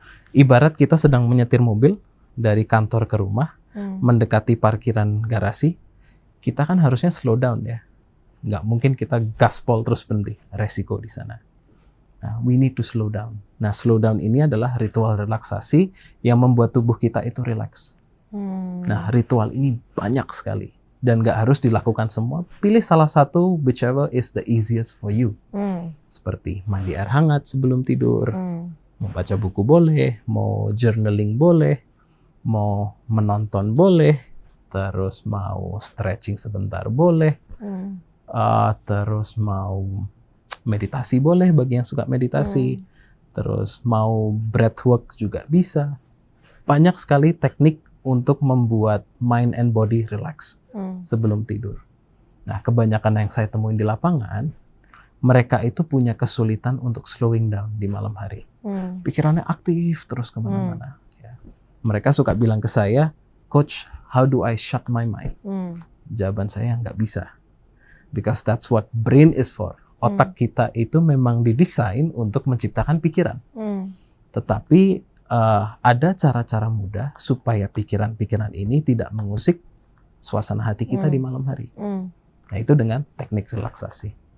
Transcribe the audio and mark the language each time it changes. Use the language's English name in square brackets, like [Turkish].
[Indonesian] Ibarat kita sedang menyetir mobil dari kantor ke rumah, mendekati parkiran garasi, kita kan harusnya [English] slow down [Indonesian] ya. Nggak mungkin kita gaspol terus berhenti. Resiko di sana. Nah, [English] we need to slow down. [Indonesian] Nah, [English] slow down [Indonesian] ini adalah ritual relaksasi yang membuat tubuh kita itu relax. Nah, ritual ini banyak sekali. Dan nggak harus dilakukan semua. Pilih salah satu, [English] whichever is the easiest for you. [Indonesian] Seperti mandi air hangat sebelum tidur. Mau baca buku boleh. Mau journaling boleh. Mau menonton boleh. Terus mau stretching sebentar boleh, terus mau meditasi boleh bagi yang suka meditasi, terus mau breathwork juga bisa. Banyak sekali teknik untuk membuat [English] mind and body relax [Indonesian] sebelum tidur. Nah, kebanyakan yang saya temuin di lapangan, mereka itu punya kesulitan untuk [English] slowing down [Indonesian] di malam hari. Pikirannya aktif terus kemana-mana. Ya. Mereka suka bilang ke saya, Coach, [English] how do I shut my mind? [Indonesian] Jawaban saya nggak bisa. [English] Because that's what brain is for. [Indonesian] Otak kita itu memang didesain untuk menciptakan pikiran. Tetapi ada cara-cara mudah supaya pikiran-pikiran ini tidak mengusik suasana hati kita di malam hari. Nah, itu dengan teknik relaksasi.